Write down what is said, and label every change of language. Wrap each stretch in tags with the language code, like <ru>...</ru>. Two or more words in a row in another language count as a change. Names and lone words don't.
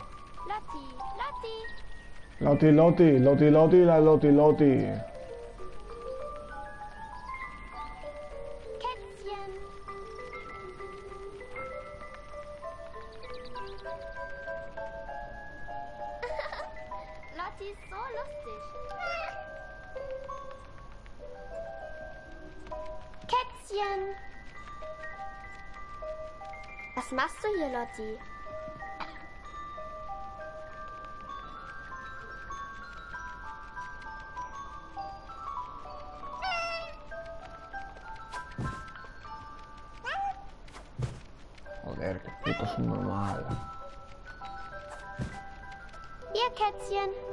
<de>Lottie, Lottie. Loti, Loti, Loti, Loti, la Loti, Loti. Kätzchen. Lottie ist so lustig. Kätzchen. Was machst du hier, Lottie?</de> <es>Joder, qué puto subnormal.</es> <de>Hier, Kätzchen.</de>